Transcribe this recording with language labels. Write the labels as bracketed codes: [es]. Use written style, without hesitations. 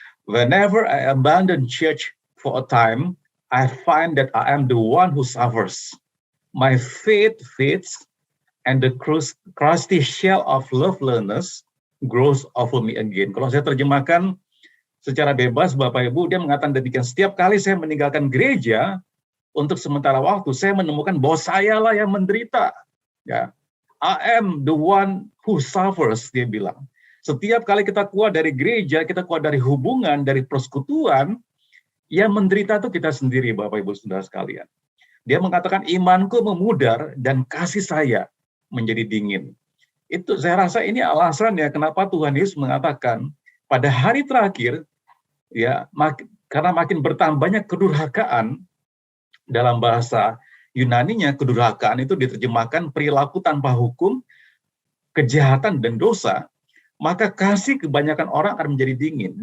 [en] Whenever I abandon church for a time, I find that I am the one who suffers. My faith fades, and the crusty shell of lovelessness grows over me again. [id] Kalau saya terjemahkan secara bebas, Bapak Ibu, dia mengatakan demikian. Setiap kali saya meninggalkan gereja, untuk sementara waktu, saya menemukan bahwa sayalah yang menderita. [en] Ya, I am the one who suffers, [id] dia bilang. Setiap kali kita keluar dari gereja, kita keluar dari hubungan, dari persekutuan, yang menderita itu kita sendiri, Bapak Ibu Saudara sekalian. Dia mengatakan imanku memudar dan kasih saya menjadi dingin. Itu saya rasa ini alasannya kenapa Tuhan Yesus mengatakan pada hari terakhir, ya, karena makin bertambahnya kedurhakaan, dalam bahasa Yunaninya kedurhakaan itu diterjemahkan perilaku tanpa hukum, kejahatan dan dosa, maka kasih kebanyakan orang akan menjadi dingin.